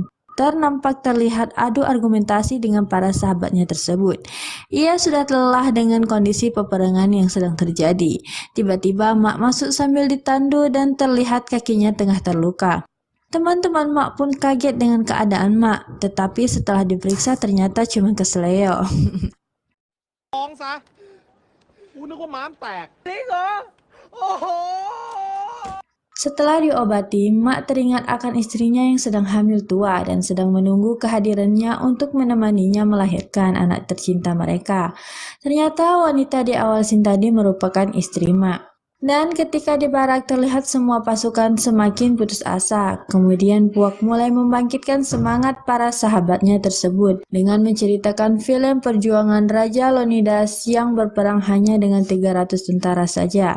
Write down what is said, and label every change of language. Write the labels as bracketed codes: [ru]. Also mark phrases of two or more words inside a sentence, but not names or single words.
[id] Ter nampak terlihat adu argumentasi dengan para sahabatnya tersebut. Ia sudah lelah dengan kondisi peperangan yang sedang terjadi. Tiba-tiba Mak masuk sambil ditandu dan terlihat kakinya tengah terluka. Teman-teman Mak pun kaget dengan keadaan Mak, tetapi setelah diperiksa ternyata cuma kesleo. [th] ฟ้องซะกูนึกว่าม้ามแตกจริงเหรอโอ้โห [id] Setelah diobati, Mak teringat akan istrinya yang sedang hamil tua dan sedang menunggu kehadirannya untuk menemaninya melahirkan anak tercinta mereka. Ternyata wanita di awal scene tadi merupakan istri Mak. Dan ketika di barak terlihat semua pasukan semakin putus asa, kemudian Puak mulai membangkitkan semangat para sahabatnya tersebut dengan menceritakan film perjuangan Raja Leonidas yang berperang hanya dengan 300 tentara saja.